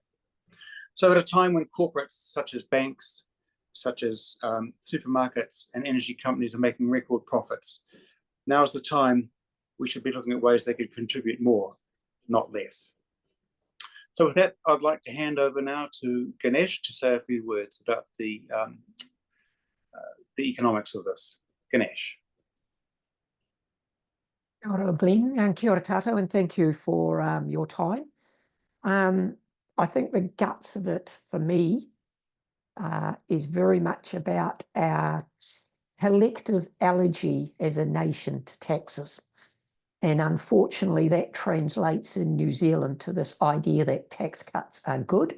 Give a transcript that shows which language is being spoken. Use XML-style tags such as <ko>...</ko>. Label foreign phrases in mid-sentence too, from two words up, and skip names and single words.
<en>So at a time when corporates such as banks, such as supermarkets and energy companies are making record profits, now is the time we should be looking at ways they could contribute more, not less. So with that, I'd like to hand over now to Ganesh to say a few words about the economics of this. Ganesh.</en> <mi>Kia ora, Glenn, and kia ora tātou,</mi> <en>and thank you for your time. I think the guts of it for me is very much about our collective allergy as a nation to taxes. And unfortunately, that translates in New Zealand to this idea that tax cuts are good.</en>